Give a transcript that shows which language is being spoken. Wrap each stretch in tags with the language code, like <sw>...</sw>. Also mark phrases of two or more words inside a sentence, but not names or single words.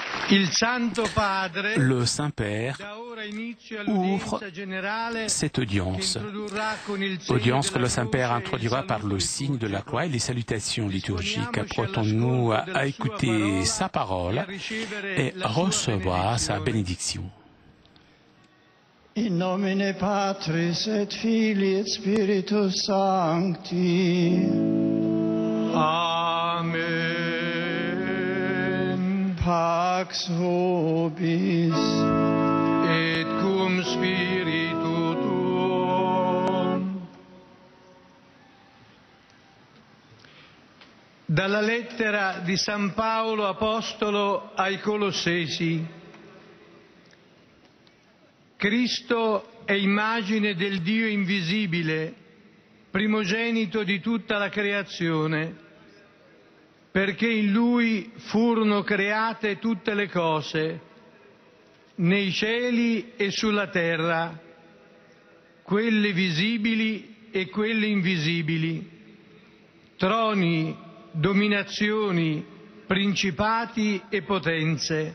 <fr>Le Saint-Père ouvre cette audience que le Saint-Père introduira par le signe de la croix et les salutations liturgiques. Apprêtons-nous à écouter sa parole et recevoir sa bénédiction.</fr> <la>In nomine Patris et Filii et Spiritus Sancti. Amen. Pax vobis. Et cum spiritu tuum.</la> <it>Dalla lettera di San Paolo Apostolo ai Colossesi. Cristo è immagine del Dio invisibile, primogenito di tutta la creazione, perché in Lui furono create tutte le cose, nei cieli e sulla terra, quelle visibili e quelle invisibili, troni, dominazioni, principati e potenze.</it>